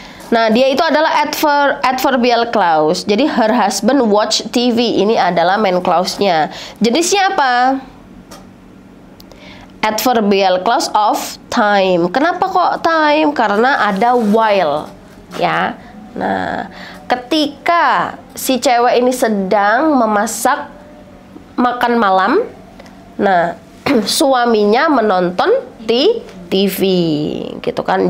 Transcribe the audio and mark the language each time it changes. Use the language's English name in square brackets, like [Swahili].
[Indonesian] Nah, dia itu adalah adverbial clause. Jadi [English] her husband watch TV. [Indonesian] Ini adalah main clause-nya. Jenisnya apa? [English] Adverbial clause of time. [Indonesian] Kenapa kok time? Karena ada while, ya. Nah, ketika si cewek ini sedang memasak makan malam, nah suaminya menonton TV, gitu kan.